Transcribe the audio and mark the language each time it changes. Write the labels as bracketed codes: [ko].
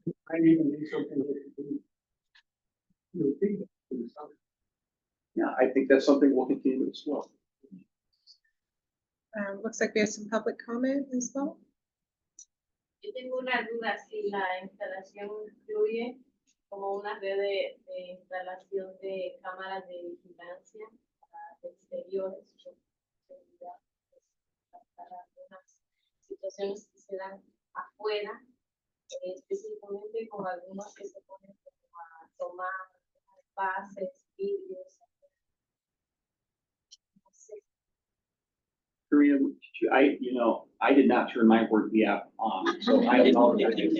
[en] I even need something that could be, in the summer. Yeah, I think that's something we'll continue to explore. Looks like we have some public comment as well. [es] Yo tengo una duda si la instalación incluye como una red de instalación de cámaras de vigilancia para exteriores, seguridad, para algunas situaciones que se dan afuera, específicamente con algunos que se ponen como a tomar bases, vídeos. [en] Karina, I did not turn my work app on, so I apologize.